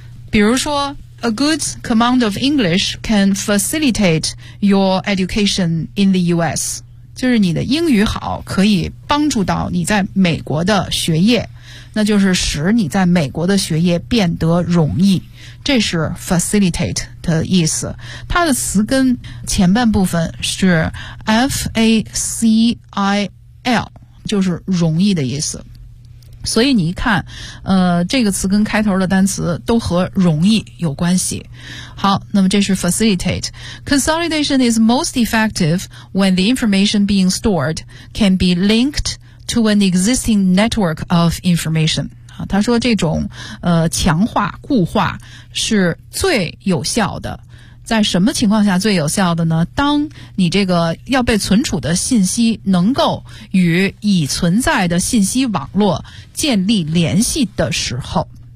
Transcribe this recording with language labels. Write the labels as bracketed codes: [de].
[zh] 比如说 ， [en] A good command of English can facilitate your education in the U.S.， [zh] 就是你的英语好可以帮助到你在美国的学业，那就是使你在美国的学业变得容易，这是 facilitate 的意思。它的词根前半部分是 facil， 就是容易的意思。所以你一看，这个词根开头的单词都和容易有关系。好，那么这是 facilitate。 [en] Consolidation is most effective when the information being stored can be linked to an existing network of information、 [zh] 啊，他说这种强化固化是最有效的。在什么情况下最有效的呢？当你这个要被存储的信息能够与已存在的信息网络建立联系的时候。